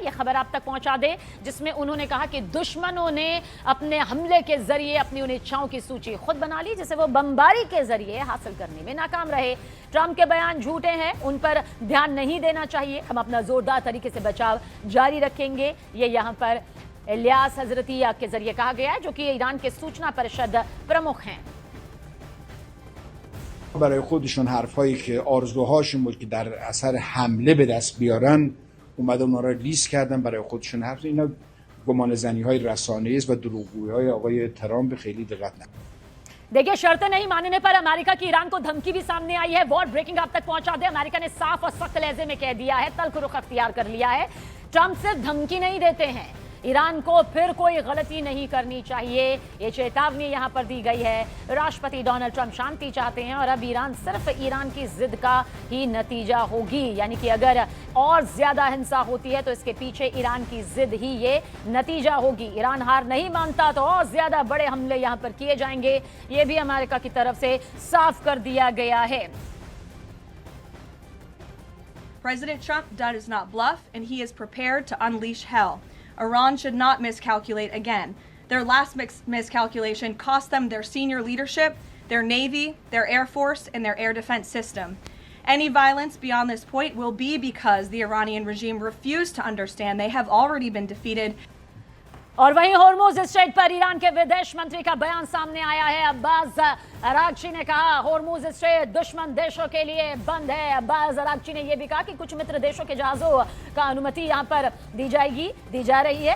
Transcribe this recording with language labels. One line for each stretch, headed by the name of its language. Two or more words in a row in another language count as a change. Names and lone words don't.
Hindi: यह खबर आप तक पहुंचा दे, जिसमें उन्होंने कहा कि दुश्मनों ने अपने हमले के जरिए अपनी उन इच्छाओं की सूची खुद बना ली जिसे वो बमबारी के जरिए हासिल करने में नाकाम रहे। ट्रंप के बयान झूठे हैं, उन पर ध्यान नहीं देना चाहिए, हम अपना जोरदार तरीके से बचाव जारी रखेंगे। ये यहाँ पर इलियास हजरती के जरिए कहा गया है, जो कि ईरान के सूचना परिषद प्रमुख हैं।
Persian: برای خودشون حرفایی که آرزوهاشون بود که در اثر حمله به دست بیارن اومدن اونا را لیست کردن برای خودشون. حرف اینا گمانه‌زنی‌های رسانه‌ای است و دروغگویی‌های آقای ترامپ خیلی دقت نکنید.
Hindi: देखिए, शर्तें नहीं मानने पर अमेरिका की ईरान को धमकी भी सामने आई है। वॉर ब्रेकिंग अब तक पहुंचा दे, अमेरिका ने साफ और सख्त लहजे में कह दिया है, तल्ख रुख अख्तियार कर लिया है। ट्रंप सिर्फ धमकी नहीं देते हैं, ईरान को फिर कोई गलती नहीं करनी चाहिए, ये चेतावनी यहां पर दी गई है। राष्ट्रपति डोनाल्ड ट्रंप शांति चाहते हैं और अब ईरान सिर्फ ईरान की जिद का ही नतीजा होगी, यानी कि अगर और ज्यादा हिंसा होती है तो इसके पीछे ईरान की जिद ही ये नतीजा होगी। ईरान हार नहीं मानता तो और ज्यादा बड़े हमले यहां पर किए जाएंगे, ये भी अमेरिका की तरफ से साफ कर दिया गया है।
English: President Trump does not bluff, and he is prepared to unleash hell. Iran should not miscalculate again. Their last miscalculation cost them their senior leadership, their Navy, their Air Force, and their air defense system. Any violence beyond this point will be because the Iranian regime refused to understand they have already been defeated.
Hindi: और वहीं होर्मुज स्ट्रेट पर ईरान के विदेश मंत्री का बयान सामने आया है। अब्बास अरागची ने कहा होर्मुज स्ट्रेट दुश्मन देशों के लिए बंद है। अब्बास अरागची ने यह भी कहा कि कुछ मित्र देशों के जहाजों का अनुमति यहां पर दी जा रही है।